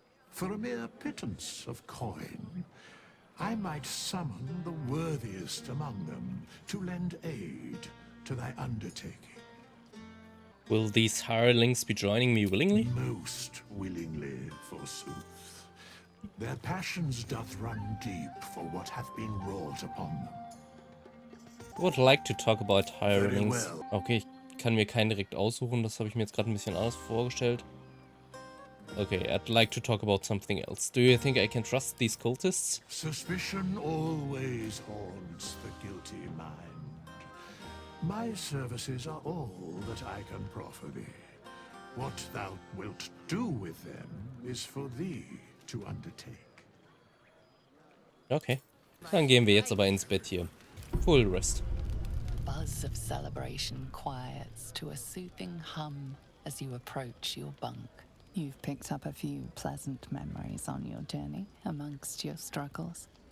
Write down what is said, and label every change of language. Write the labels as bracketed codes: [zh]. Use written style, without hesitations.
[en] For a mere pittance of coin, I might summon the worthiest among them to lend aid to thy undertaking. Will these hirelings be joining me willingly? Most willingly, forsooth. Their passions doth run deep for what hath been wrought upon them. I would like to talk about hirelings. Very well. [de] Okay, ich kann mir keinen direkt aussuchen, das habe ich mir jetzt gerade ein bisschen anders vorgestellt. [en] Okay, I'd like to talk about something else. Do you think I can trust these cultists? Suspicion always haunts the guilty mind. My services are all that I can proffer thee. What thou wilt do with them is for thee to undertake. [de] Okay, dann gehen wir jetzt aber ins Bett hier. [en] Full rest. Buzz of celebration quiets to a soothing hum as you approach your bunk. You've picked up a few pleasant memories on your journey amongst your struggles.